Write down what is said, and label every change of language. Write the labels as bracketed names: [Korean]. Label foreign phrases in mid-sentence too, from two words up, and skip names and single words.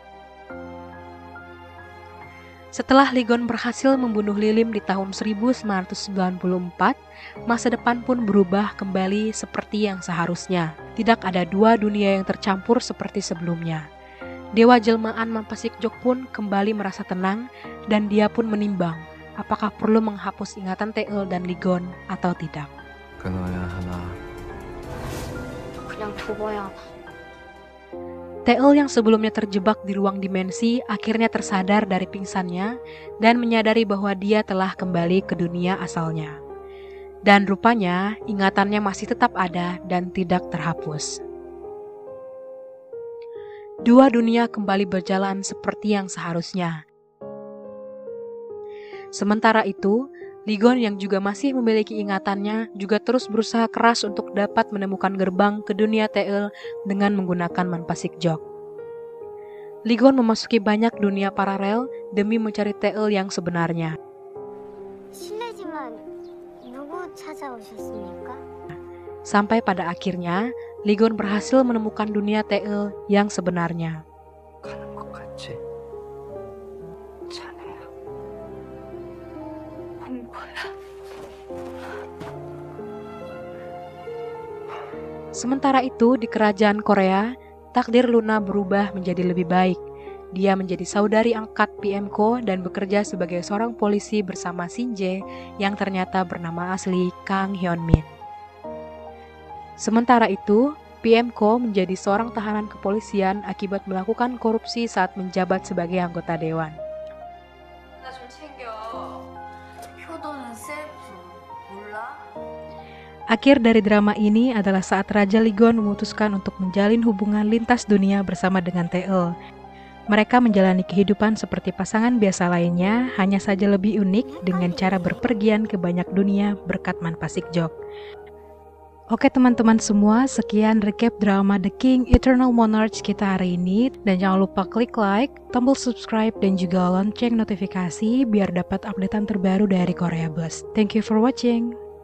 [Indonesian] Setelah Ligon berhasil membunuh Lilim di tahun 1994, masa depan pun berubah kembali seperti yang seharusnya. Tidak ada 2 dunia yang tercampur seperti sebelumnya. Dewa jelmaan manpasik jok pun kembali merasa tenang dan dia pun menimbang apakah perlu menghapus ingatan TL dan Ligon atau tidak. [Korean] 끊어야 하나. 그냥 둬봐야 하나. [Indonesian] TL yang sebelumnya terjebak di ruang dimensi akhirnya tersadar dari pingsannya dan menyadari bahwa dia telah kembali ke dunia asalnya. Dan rupanya ingatannya masih tetap ada dan tidak terhapus. 2 dunia kembali berjalan seperti yang seharusnya. Sementara itu, Ligon yang juga masih memiliki ingatannya juga terus berusaha keras untuk dapat menemukan gerbang ke dunia TL dengan menggunakan manpasik jok. Ligon memasuki banyak dunia paralel demi mencari TL yang sebenarnya. [Korean] 실례지만 누구 찾아오셨습니까? [Indonesian] Sampai pada akhirnya, Ligon berhasil menemukan dunia TL yang sebenarnya. [Korean] 가는 것 같지? 자네야. 온 거야. [Indonesian] Sementara itu, di kerajaan Korea, takdir Luna berubah menjadi lebih baik. Dia menjadi saudari angkat PMK dan bekerja sebagai seorang polisi bersama Shinje yang ternyata bernama asli Kang Hyun-min. Sementara itu, PMK menjadi seorang tahanan kepolisian akibat melakukan korupsi saat menjabat sebagai anggota dewan. [Korean] 나 좀 챙겨. 효도는 셀프 몰라? [Indonesian] Akhir dari drama ini adalah saat Raja Ligon memutuskan untuk menjalin hubungan lintas dunia bersama dengan TL. Mereka menjalani kehidupan seperti pasangan biasa lainnya, hanya saja lebih unik dengan cara berpergian ke banyak dunia berkat manpasik jok. Oke teman-teman semua, sekian recap drama The King Eternal Monarch kita hari ini. Dan jangan lupa klik like, tombol subscribe, dan juga lonceng notifikasi biar dapat updatean terbaru dari Korea Buzz. [English] Thank you for watching.